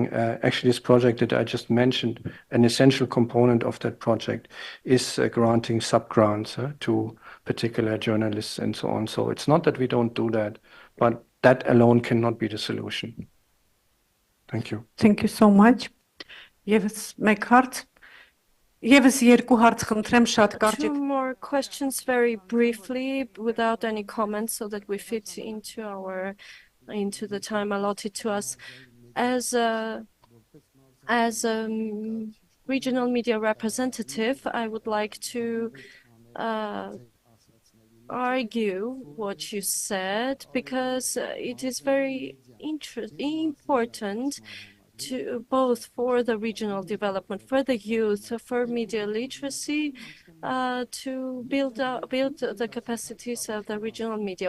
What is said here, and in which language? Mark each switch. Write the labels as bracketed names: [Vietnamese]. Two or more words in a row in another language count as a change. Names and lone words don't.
[English] Actually, this project that I just mentioned, an essential component of that project is granting sub-grants to particular journalists and so on. So it's not that we don't do that, but that alone cannot be the solution. Thank you. Thank you so much. [Armenian] Եվս մեկ հարց, եվս երկու հարց խնդրեմ շատ կարճ։ [English] Two more questions very briefly without any comments so that we fit into the time allotted to us. As a regional media representative, I would like to argue what you said, because it is very important to both for the regional development, for the youth, for media literacy, to build the capacities of the regional media.